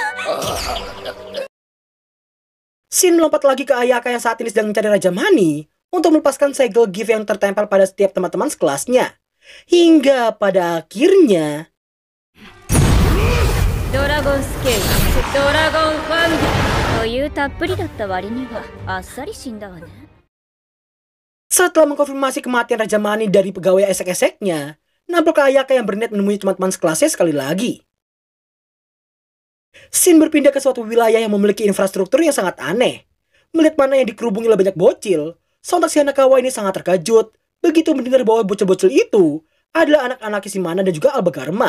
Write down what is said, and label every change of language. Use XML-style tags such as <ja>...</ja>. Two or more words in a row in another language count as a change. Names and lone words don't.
<id>Shin melompat lagi ke Ayaka yang saat ini sedang mencari Raja Mani untuk melepaskan segel gift yang tertempel pada setiap teman-teman sekelasnya. Hingga pada akhirnya...</id> <en>Dragon Scale, Dragon Fang.</en> <ja>余裕たっぷりだった割にはあっさり死んだわね。</ja> <id>Setelah mengkonfirmasi kematian Raja Mani dari pegawai esek-eseknya, nampak Ayaka yang berniat menemui teman-teman sekelasnya sekali lagi. Shin berpindah ke suatu wilayah yang memiliki infrastruktur yang sangat aneh. Melihat mana yang dikerubungi oleh banyak bocil, sontak si Hanakawa ini sangat terkejut begitu mendengar bahwa bocil-bocil itu adalah anak-anak Kishimana dan juga Albagarma.</id>